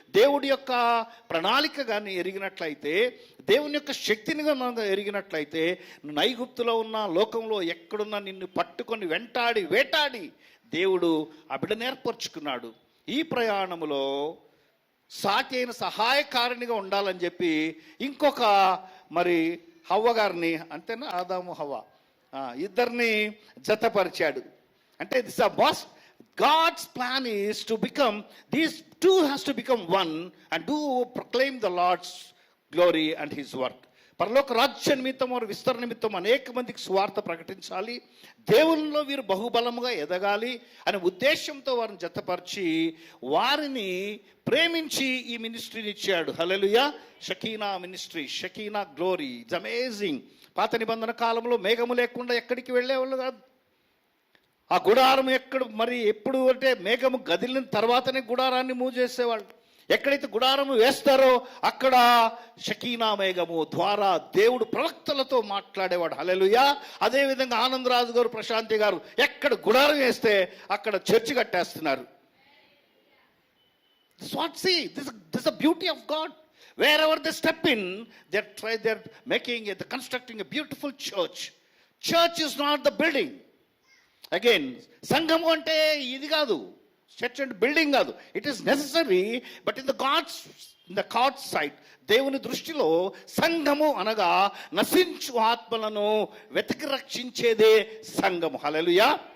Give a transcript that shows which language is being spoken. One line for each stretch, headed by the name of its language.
Telugu: దేవుడి యొక్క ప్రణాళిక కానీ ఎరిగినట్లయితే, దేవుని యొక్క శక్తిని మనం ఎరిగినట్లయితే, ఐగుప్తులో ఉన్న లోకంలో ఎక్కడున్నా నిన్ను పట్టుకొని వేటాడి దేవుడు ఆ బిడ్డను ఏర్పరచుకున్నాడు. ఈ ప్రయాణములో సాటి అయిన సహాయకారిణిగా ఉండాలని చెప్పి ఇంకొక మరి హవ్వ గారిని, అంతేనా, ఆదాము హవ్వ, ఇద్దరిని జతపరిచాడు. అంటే
English: This was God's plan is to become, these two has to become one and do proclaim the Lord's glory and his work.
Telugu: పరలోక రాజ్య నిమిత్తం, వారి విస్తరణ నిమిత్తం అనేక మందికి సువార్త ప్రకటించాలి, దేవునిలో వీరు బహుబలముగా ఎదగాలి అనే ఉద్దేశంతో వారిని జతపరిచి వారిని ప్రేమించి ఈ మినిస్ట్రీని ఇచ్చాడు. హల్లెలూయా. Shekinah ministry, Shekinah glory,
English: It's amazing.
Telugu: పాత నిబంధన కాలంలో మేఘము లేకుండా ఎక్కడికి వెళ్ళేవాళ్ళు కాదు. ఆ గుడారం ఎప్పుడు అంటే మేఘము గదిలిన తర్వాతనే గుడారాన్ని మూవ్ చేసేవాళ్ళు. ఎక్కడైతే గుడారము వేస్తారో అక్కడ షకీనా మేఘము ద్వారా దేవుడు ప్రవక్తలతో మాట్లాడేవాడు. హల్లెలూయా. అదేవిధంగా ఆనందరాజు గారు, ప్రశాంతి గారు ఎక్కడ గుడారం వేస్తే అక్కడ church కట్టేస్తున్నారు.
English: This is the beauty of God. Wherever they step in, they're constructing a beautiful church. Church is not the building.
Telugu: Again, సంఘము అంటే ఇది కాదు, చర్చ్ అంటే బిల్డింగ్ కాదు.
English: it is necessary, but in the God's sight,
Telugu: దేవుని దృష్టిలో సంఘము అనగా నశించు ఆత్మలను వెతికి రక్షించేదే సంఘము. హల్లెలూయా.